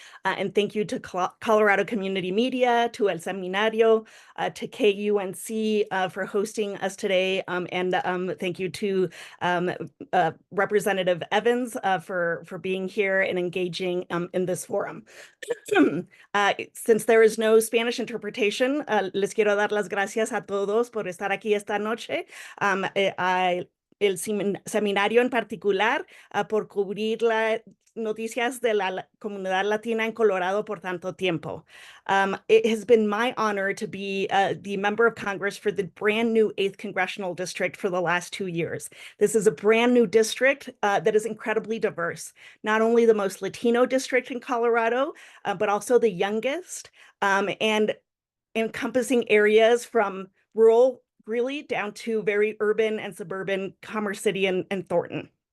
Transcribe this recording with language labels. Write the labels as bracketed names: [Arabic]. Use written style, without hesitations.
[English] And thank you to Colorado Community Media, to El Seminario, to KUNC for hosting us today. And thank you to Representative Evans for being here and engaging in this forum. Since there is no Spanish interpretation, [Spanish] les quiero dar las gracias a todos por estar aquí esta noche. El seminario en particular por cubrir las noticias de la comunidad latina en Colorado por tanto tiempo. [English] It has been my honor to be the member of Congress for the brand new 8th Congressional District for the last 2 years. This is a brand new district that is incredibly diverse, not only the most Latino district in Colorado, but also the youngest, and encompassing areas from rural really down to very urban and suburban Commerce City and Thornton.